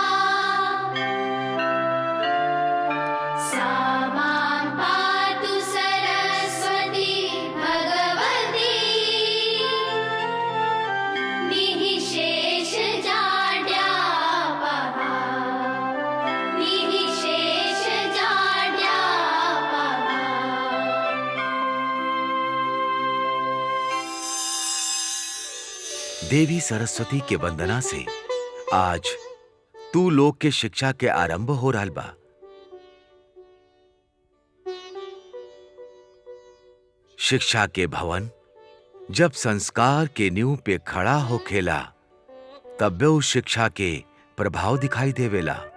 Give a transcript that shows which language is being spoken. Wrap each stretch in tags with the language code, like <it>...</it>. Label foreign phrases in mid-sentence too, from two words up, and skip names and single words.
<sa>सा मां पातु सरस्वती भगवती, निःशेषजाड्यापहा, निःशेषजाड्यापहा।</sa> <bho>देवी सरस्वती के वंदना से आज तू लोग के शिक्षा के आरंभ हो रहल बा। शिक्षा के भवन जब संस्कार के नींव पे खड़ा होखेला तब उस शिक्षा के प्रभाव दिखाई देवेला।</bho>